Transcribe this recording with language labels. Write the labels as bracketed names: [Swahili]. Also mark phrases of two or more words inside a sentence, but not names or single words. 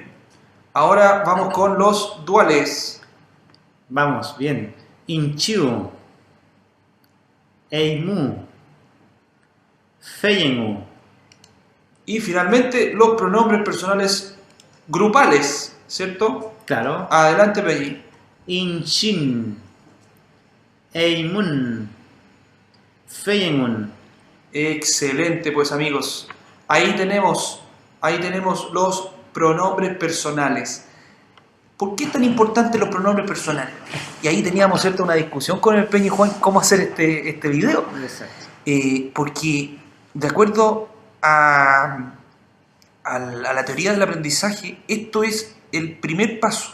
[Spanish] Ahora vamos con los duales. Vamos, bien. [Mapuche] Inchiu. Eimu. Feiengu. [Spanish] Y finalmente los pronombres personales grupales, ¿cierto? Claro. Adelante, Peñi. [Mapuche] Inchin. Eimun. Feiengun. [Spanish] Excelente, pues amigos. Ahí tenemos los pronombres personales. ¿Por qué es tan importante los pronombres personales? Y ahí teníamos, ¿cierto?, una discusión con el Peñi Juan cómo hacer este video. Exacto. Porque de acuerdo a la teoría del aprendizaje, esto es el primer paso.